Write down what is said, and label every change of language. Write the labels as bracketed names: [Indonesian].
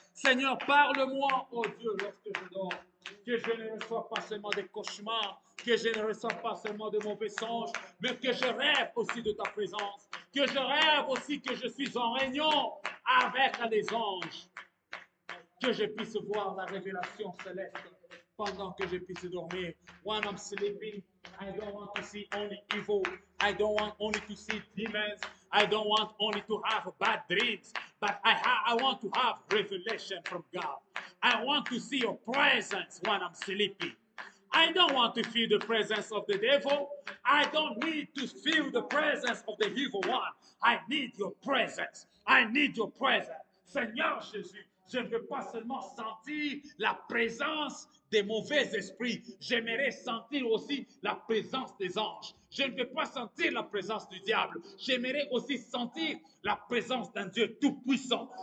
[French] Seigneur, parle-moi, oh Dieu, lorsque je dors, que je ne reçois pas seulement des cauchemars, que je ne reçois pas seulement de mauvais songes, mais que je rêve aussi de ta présence, que je rêve aussi que je suis en réunion avec les anges. Que je puisse voir la révélation céleste pendant que je puisse dormir. [English] When I'm sleeping, I don't want to see only evil. I don't want only to see demons. I don't want only to have bad dreams. but I want to have revelation from God. I want to see your presence when I'm sleeping. I don't want to feel the presence of the devil. I don't need to feel the presence of the evil one. I need your presence. I need your presence. [French] Seigneur Jésus, je ne veux pas seulement sentir la présence des mauvais esprits. J'aimerais sentir aussi la présence des anges. Je ne veux pas sentir la présence du diable. J'aimerais aussi sentir la présence d'un Dieu tout-puissant.